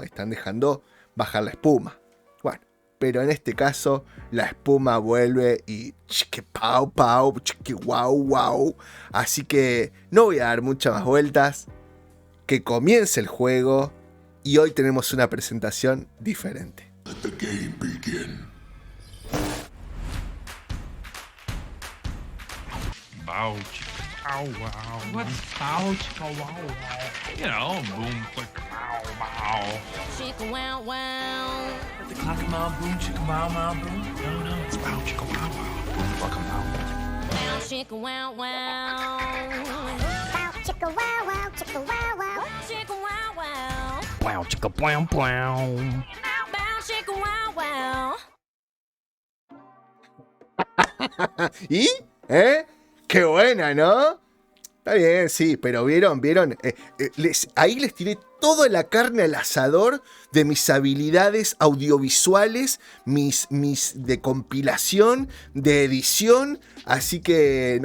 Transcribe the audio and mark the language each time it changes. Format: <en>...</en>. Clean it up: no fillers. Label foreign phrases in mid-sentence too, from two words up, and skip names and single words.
<es>Están dejando bajar la espuma. Bueno, pero en este caso la espuma vuelve y chique pau pau, chique wow wow. Así que no voy a dar muchas más vueltas, que comience el juego. Y hoy tenemos una presentación diferente.</es> <en>Let the game begin. Bow, chicka, bow, wow. What's bow, chicka, wow, wow? You know, boom, click, bow, bow. Chicka wow wow. The clock mom, boom, chicka, wow, wow, boom. No, it's bow, chicka, wow, wow. Boom, clock wow. Wow chicka wow wow. Wow, chicka wow wow, chicka wow wow. Chicka wow wow. Wow, chicka, wow, wow. Bow chicka wow wow.</en> <es>¿Y? ¡Qué buena!, ¿no? Está bien, sí, pero ¿vieron? Ahí les tiré toda la carne al asador de mis habilidades audiovisuales, mis de compilación, de edición, así que,</es>